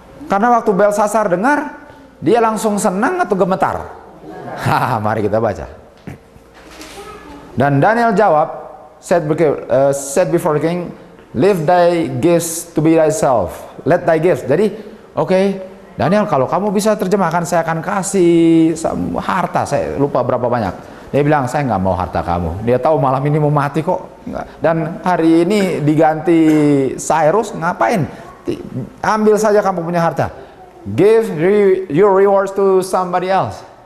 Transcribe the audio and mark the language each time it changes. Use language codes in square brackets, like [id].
[id] Karena waktu Belshazzar dengar, dia langsung senang atau gemetar? Mari kita baca. Dan Daniel jawab, [en] said before the king, leave thy gifts to be thyself. Let thy gifts. [id] Jadi, oke, Daniel, kalau kamu bisa terjemahkan, saya akan kasih harta. Saya lupa berapa banyak. Dia bilang, saya nggak mau harta kamu. Dia tahu malam ini mau mati kok. Dan hari ini diganti Cyrus, ngapain? Ambil saja kamu punya harta. [en] Give your rewards to somebody else.